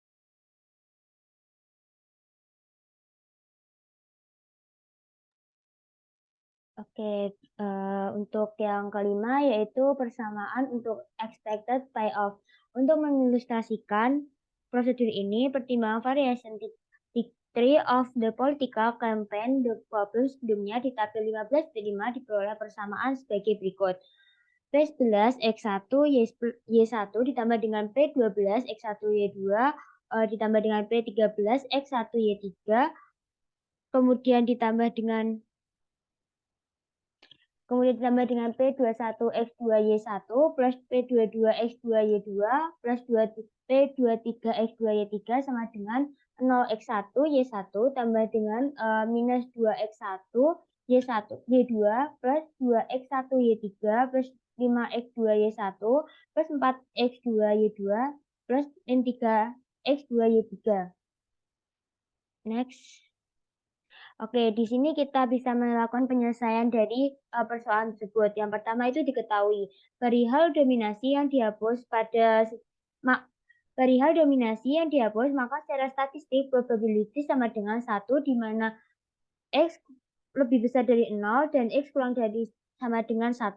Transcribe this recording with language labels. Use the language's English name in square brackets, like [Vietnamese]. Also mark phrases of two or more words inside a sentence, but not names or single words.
[Indonesian] Oke, untuk yang kelima yaitu persamaan untuk [English] expected payoff. [Indonesian] Untuk mengilustrasikan prosedur ini, pertimbangan [English] variation tree of the political campaign the problem [Indonesian] sebelumnya di tabel 15.5 diperoleh persamaan sebagai berikut. P11 X1 Y1 ditambah dengan P12 X1 Y2 ditambah dengan P13 X1 Y3 kemudian ditambah dengan P21X2Y1 plus P22X2Y2 plus P23X2Y3 sama dengan 0X1Y1 tambah dengan minus 2X1Y2 plus 2X1Y3 plus 5X2Y1 plus 4X2Y2 plus N3X2Y3. Next. Oke, di sini kita bisa melakukan penyelesaian dari persoalan tersebut. Yang pertama itu diketahui perihal dominasi yang dihapus maka secara statistik probability sama dengan 1 di mana X lebih besar dari 0 dan X kurang dari sama dengan 1.